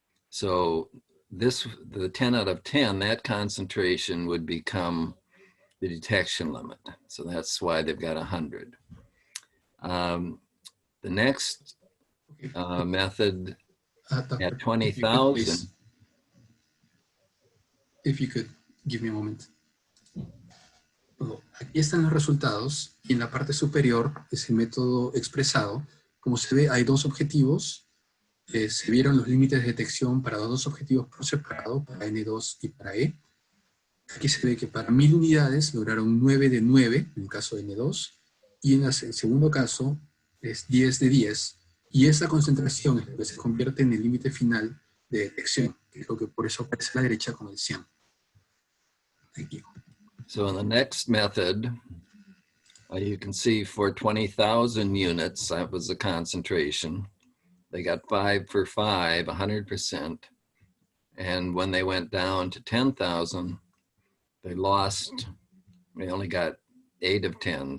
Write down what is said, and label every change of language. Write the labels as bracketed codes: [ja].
[en] So the 10 out of 10, that concentration would become the detection limit. So that's why they've got 100. The next method at 20,000. If you could give me a moment. [es] Aquí están los resultados, y en la parte superior es el método expresado. Como se ve, hay dos objetivos. Se vieron los límites de detección para los dos objetivos por separado, para N2 y para E. Aquí se ve que para 1000 unidades lograron 9 de 9, en el caso de N2, y en el segundo caso es 10 de 10. Y esa concentración es lo que se convierte en el límite final de detección, que es lo que por eso aparece a la derecha como el 100. [en] Thank you. So in the next method, you can see for 20,000 units, that was the concentration. They got 5 for 5, 100%. And when they went down to 10,000, they only got 8 of 10.